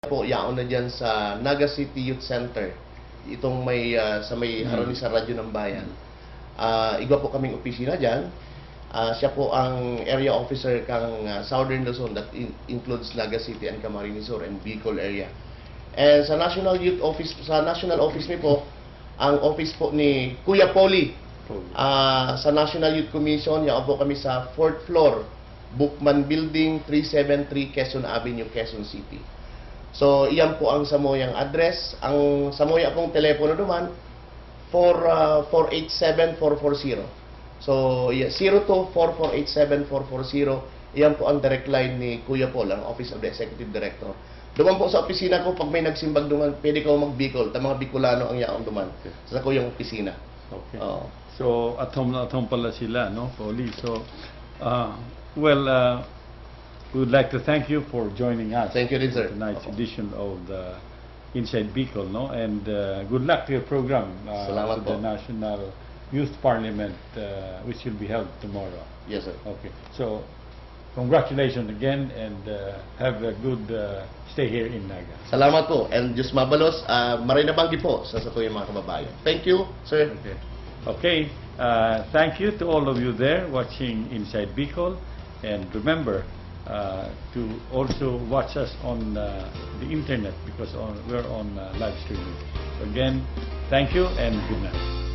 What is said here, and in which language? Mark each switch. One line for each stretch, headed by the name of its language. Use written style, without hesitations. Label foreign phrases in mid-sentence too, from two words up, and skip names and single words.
Bikol: po yaon na dyan sa Naga City Youth Center. Itong may sa may harani sa radyo ng bayan. Igwa po kaming opisina dyan. Siya po ang area officer kang Southern Luzon
English: that includes Naga City and Camarines Sur and Bicol area.
Bikol: And sa National Youth Office, sa National Office ni po, ang office po ni Kuya Polly. Sa National Youth Commission, yaon po kami sa 4th floor, Bookman Building, 373 Quezon Avenue, Quezon City. So, iyan po ang Samoyang address. Ang Samoya pong telepono naman, 487-440. So, 02-4487-440. Iyan po ang
English: direct line
Bikol: ni Kuya Paul, ang Office of the Executive Director. Duman po sa opisina ko, pag may nagsimbag duman, pwede ko mag-Bicol. Ta mga Bicolano ang yaong duman sa kuyang opisina.
English: Okay. So, at home
Filipino: pala sila, no, Polly?
English: So, we would like to thank you for joining us. Thank you, sir. Tonight's edition of the Inside Bicol, no? And good luck to your program
Filipino: Salamat
English: to the
Filipino: po.
English: National Youth Parliament, which will be held tomorrow. Yes, sir. Okay. So, congratulations again, and have a good stay here in Naga.
Filipino: Salamat po.
Bikol: And Diyos mabalos, marinabanggi po sa tuyong mga kababayan.
English: Thank you, sir. Okay. Okay. Thank you to all of you there watching Inside Bicol, and remember to also watch us on the internet because we're on live streaming. Again, thank you and good night.